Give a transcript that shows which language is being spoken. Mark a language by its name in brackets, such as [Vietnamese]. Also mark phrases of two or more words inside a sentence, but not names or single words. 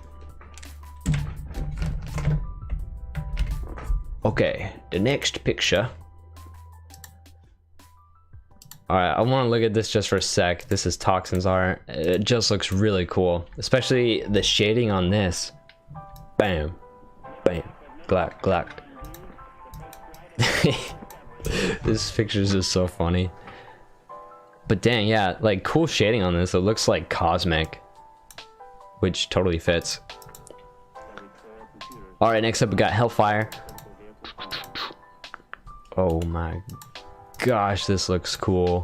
[English] Okay, the next picture. Alright, I want to look at this just for a sec. This is Toxin's art. It just looks really cool. Especially the shading on this. Bam. Bam. Glack. Glack. This picture is just so funny. But dang, yeah, like cool shading on this. It looks like cosmic. Which totally fits. Alright, next up we got Hellfire. Oh my gosh, this looks cool.